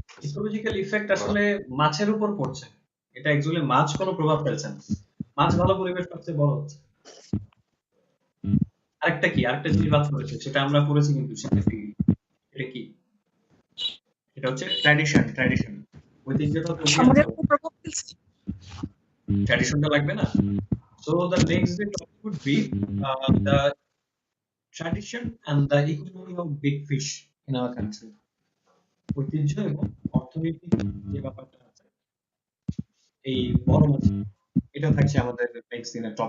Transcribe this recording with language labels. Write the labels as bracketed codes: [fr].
[bn] Ecological effect আসলে মাছের উপর পড়ছে, এটা অ্যাকচুয়ালি মাছ কোনো প্রভাব ফেলছে না, মাছ ভালো পরিবেশ পাচ্ছে, বড় হচ্ছে। আরেকটা কি, আরেকটা জিনিস বাদ পড়েছে, সেটা আমরা করেছি কিন্তু শিক্ষার্থী। এটা কি? এটা হচ্ছে ট্র্যাডিশন। ট্র্যাডিশন ওই তিনটা তো উঠে আসতে হবে, ট্র্যাডিশনটা লাগবে না। [en] So the next day topic would be the tradition and the economy of big fish in our country. [bn] ঐতিহ্য এবং অর্থনৈতিক যে ব্যাপারটা আছে এই বড় মাছ, এটা থাকছে আমাদের নেক্সট দিনের টপিক।